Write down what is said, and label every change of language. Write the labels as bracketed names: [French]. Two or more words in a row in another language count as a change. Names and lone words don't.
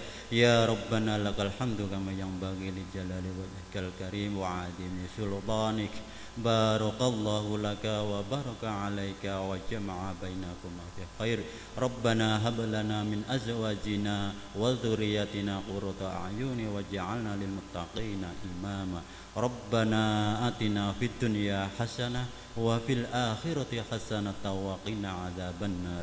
[Arabic] يا ربنا لك الحمد كما ينبغي لجلال وجهك الكريم وعظيم سلطانك. بارك الله لك وبارك عليك وجمع بينكما في خير. ربنا هب لنا من أزواجنا وذرياتنا قرة أعين واجعلنا للمتقين إماما. ربنا آتنا في الدنيا حسنة وفي الآخرة حسنة وقنا عذاب النار.